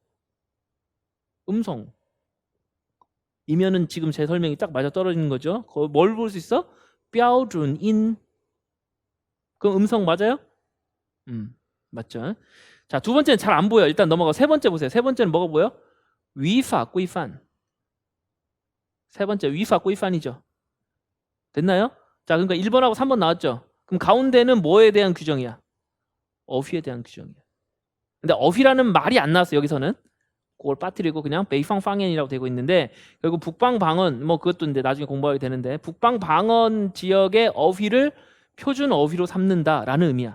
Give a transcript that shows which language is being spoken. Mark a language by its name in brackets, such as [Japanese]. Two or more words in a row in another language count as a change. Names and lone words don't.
[Korean] 음성. 이면은 지금 제 설명이 딱 맞아 떨어지는 거죠. 뭘 볼 수 있어? [Chinese] 标准音. [Korean] 그럼 음성 맞아요? 맞죠. 자, 두 번째는 잘 안 보여. 일단 넘어가. 세 번째 보세요. 세 번째는 뭐가 보여? [Chinese] 语法规范. [Korean] 세 번째 [Chinese] 语法规范 [Korean] 이죠. 됐나요? 자, 그러니까 1번하고 3번 나왔죠. 그럼 가운데는 뭐에 대한 규정이야? 어휘에 대한 규정이야. 근데 어휘라는 말이 안 나왔어요. 여기서는. 그걸 빠뜨리고 그냥 베이팡팡엔이라고 되고 있는데, 결국 북방방언 뭐 그것도 이제 나중에 공부하게 되는데, 북방방언 지역의 어휘를 표준 어휘로 삼는다라는 의미야.